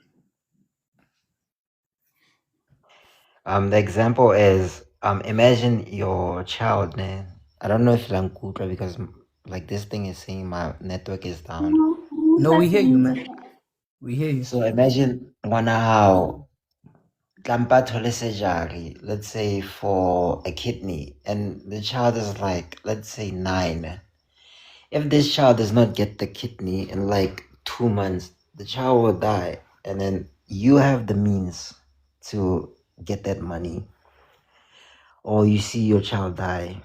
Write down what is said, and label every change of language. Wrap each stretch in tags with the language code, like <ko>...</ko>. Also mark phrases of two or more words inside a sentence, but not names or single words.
<en>The example is imagine your child, man. I don't know if I'm Kutra because like this thing is saying my network is down. No, we hear you, man. We hear you. So imagine</en> <st>ngwana hao tlampa thole</st> <en>surgery, let's say for a kidney, and the child is like, let's say 9. If this child does not get the kidney in like 2 months, the child will die, and then you have the means to get that money, or you see your child die.</en>